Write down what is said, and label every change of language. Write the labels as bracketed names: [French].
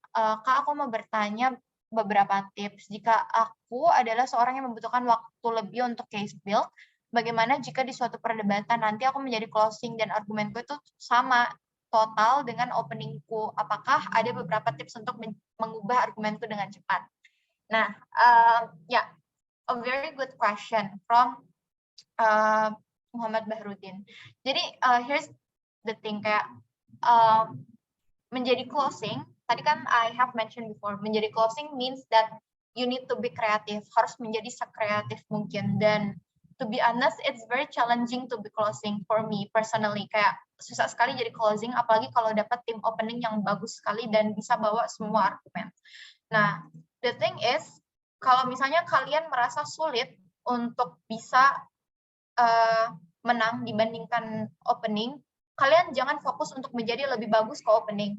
[Indonesian] Kak, aku mau bertanya beberapa tips. Jika aku adalah seorang yang membutuhkan waktu lebih untuk case build, bagaimana jika di suatu perdebatan nanti aku menjadi closing dan argumenku itu sama total dengan openingku? Apakah ada beberapa tips untuk mengubah argumenku dengan cepat? Nah, ya, [English] a very good question from Muhammad Bahrudin. [Indonesian] Jadi [English] here's the thing, [Indonesian] kayak menjadi closing, tadi kan [English] I have mentioned before, [Indonesian] menjadi closing [English] means that you need to be creative, [Indonesian] harus menjadi sekreatif mungkin. Dan [English] to be honest, it's very challenging to be closing for me personally. [Indonesian] Kayak susah sekali jadi closing, apalagi kalau dapat tim opening yang bagus sekali dan bisa bawa semua argumen. Nah, [English] the thing is, [Indonesian] kalau misalnya kalian merasa sulit untuk bisa menang dibandingkan opening, kalian jangan fokus untuk menjadi lebih bagus ke opening.